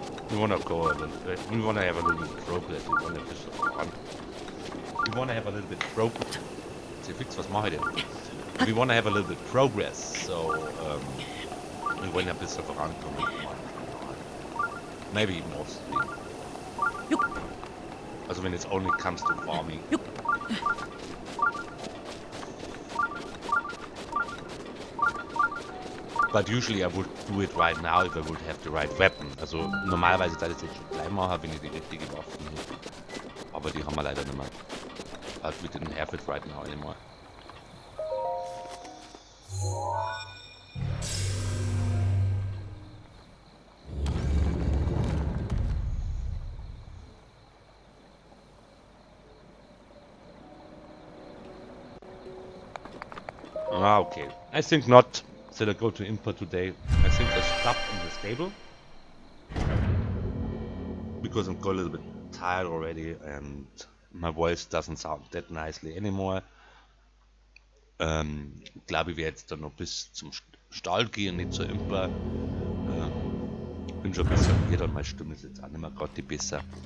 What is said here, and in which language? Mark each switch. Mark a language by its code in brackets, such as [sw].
[en] We wanna go a little bit. We wanna have a little progress. We wanna just fun. we want to have a little bit progress. [de] Was mache ich denn? [en] We want to have a little bit progress, so [de] wir wollen ja ein bisschen vorankommen. [en] Maybe even offstream. Also when it only comes to farming. But usually I would do it right now if I would have the right weapon. [de] Also normalerweise da ich jetzt schon gleich machen, wenn ich die richtige Waffe hätte. Aber die haben wir leider nicht mehr. [en] But we didn't have it right now anymore. Ah, okay. I think not. Should I go to import today? I think I stopped in the stable. Because I'm got a little bit tired already and my voice doesn't sound that nicely anymore. [de] Glaube ich werde jetzt dann noch bis zum Stall gehen, nicht zur Imper. Bin schon ein bisschen müde und meine Stimme ist jetzt auch nicht mehr gerade die besser.